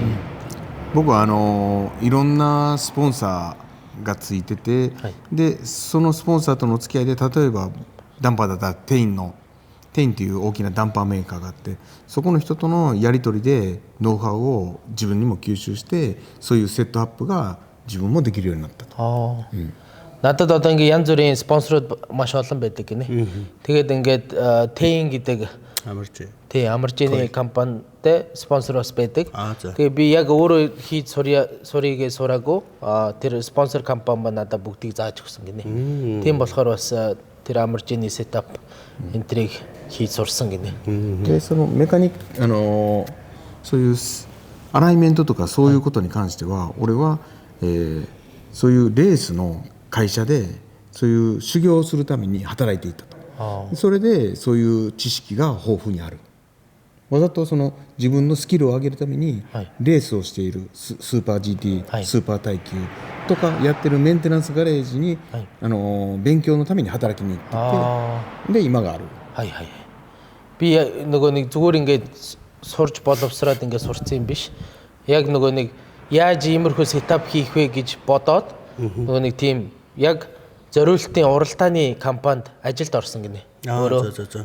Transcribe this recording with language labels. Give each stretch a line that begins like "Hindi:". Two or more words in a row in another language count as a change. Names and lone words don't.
Japanese: 僕はいろんなスポンサーがついてて、でそのスポンサーとの付き合いで例えばダンパーだったらテインという大きなダンパーメーカーがあって、そこの人とのやり取りでノウハウを自分にも吸収して、そういうセットアップが自分もできるようになったと.
Mongolian: Надад одоо ингээ янз бүрийн спонсорууд маш олон байдаг гинэ. Тэгээд ингээд Тэйн гэдэг амаржины компанитай спонсор бас байдаг. Тэгээд би яг өөрөө хийж сурыгээ сураагүй. Тэр спонсор компани ба надад бүгдийг зааж өгсөн гинэ. Тийм болохоор бас тэр амаржины сетап энтриг хийж сурсан гинэ.
Japanese: でそのメカニックそういうアライメントとかそういうことに関しては、俺は、そういうレースの会社でそういう修行をするために働いていたと。それでそういう知識が豊富にある。わざと自分のスキルを上げるためにレースをしているスーパー GT、スーパー耐久とかやってるメンテナンスガレージに、勉強のために働きに行ってて、で今がある。
Mongolian: Би нөгөө нэг зүгээр ингээд сурж боловсраад ингээд сурцсан юм биш. Яг нөгөө нэг яаж иймэрхүү сетап хийх вэ гэж бодоод нөгөө нэг тийм яг зориултын уралдааны компанид ажилд орсон гинэ. За.